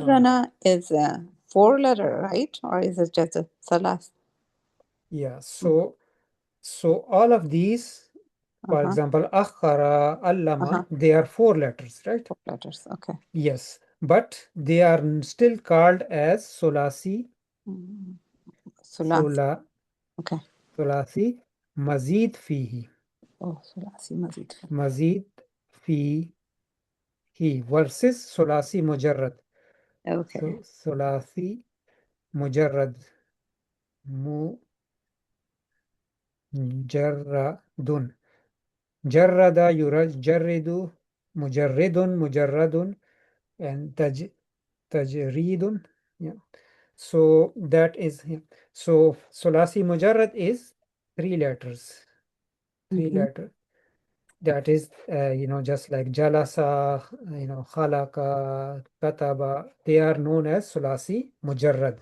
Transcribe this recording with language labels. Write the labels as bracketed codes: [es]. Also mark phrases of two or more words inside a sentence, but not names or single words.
[en] Marrana is a 4-letter, right? Or is it just a salas? Yeah, so all of these, for example, [ar] أخّر، علّم, [en] they are 4 letters, right? 4 letters, okay. Yes, but they are still called as solasi, Okay. [ar] ثلاثي مزيد فيه. Oh, ثلاثي مزيد. مزيد فيه versus ثلاثي مجرد. [en] Okay. [ar] So ثلاثي مجرد، مجرد، جرّد، يجرّد، مجرد, [en] and tajridun. Yeah. So that is, yeah. So [ar] ثلاثي مجرد [en] is 3 letters. 3 letter. That is, just like [ar] جلس، خلق، كتب, [en] they are known as [ar] ثلاثي مجرد.